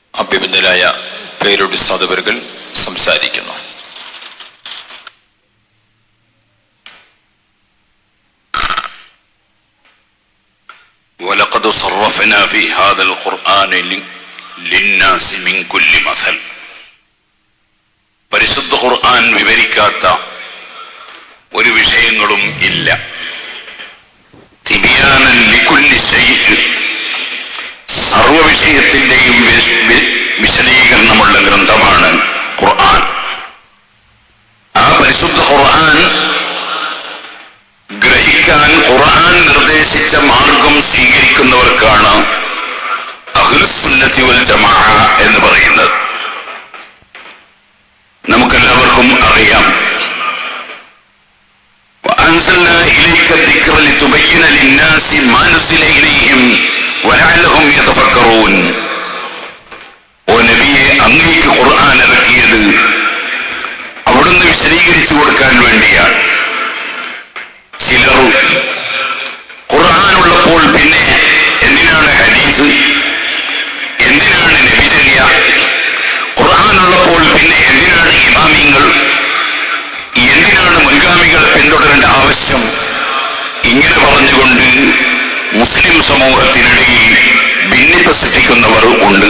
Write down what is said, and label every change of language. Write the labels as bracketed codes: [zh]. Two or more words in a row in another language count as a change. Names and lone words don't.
[ar] അഭിനന്ദനായ പേരുടെ സാധുവരുകൾ സംസാരിക്കുന്നു. وَلَقَدْ صَرَّفْنَا فِي هَذَا الْقُرْآنِ لِلنَّاسِ مِنْ كُلِّ مَثَلٍ. [ml] പരിശുദ്ധ ഖുർആൻ വിവരിക്കാത്ത ഒരു വിഷയങ്ങളും ഇല്ല. [ar] تبيانا لكل شيء, [ml] സർവ വിഷയത്തിന്റെയും വിശദീകരണമുള്ള ഗ്രന്ഥമാണ് ഖുർആൻ. ആ പരിശുദ്ധ ഖുർആൻ ഗ്രഹിക്കാൻ ഖുർആൻ നിർദ്ദേശിച്ച മാർഗം സ്വീകരിക്കുന്നവർക്കാണ് [ar] أهل السنة والجماعة [ml] എന്ന് പറയുന്നത്. നമുക്കെല്ലാവർക്കും അറിയാം, [ar] وأنزلنا إليك الذكر لتبين للناس ما نزل إليهم ولعلهم يتفكرون. [ml] ഓ നബിയെ, അങ്ങേക്ക് ഖുർആൻ ഇറക്കിയത് അവിടുന്ന് വിശദീകരിച്ചു കൊടുക്കാൻ വേണ്ടിയാണ്. ചിലർ ഖുർആനുള്ളപ്പോൾ പിന്നെ എന്തിനാണ് ഹദീസ്, എന്തിനാണ് നബിചര്യ, ഖുർആനുള്ളപ്പോൾ പിന്നെ എന്തിനാണ് ഇമാമിങ്ങൾ, എന്തിനാണ് മുൻഗാമികളെ പിന്തുടരേണ്ട ആവശ്യം, ഇങ്ങനെ പറഞ്ഞുകൊണ്ട് മുസ്ലിം സമൂഹത്തിനിടയിൽ ഭിന്നിപ്പ് സൃഷ്ടിക്കുന്നവർ ഉണ്ട്.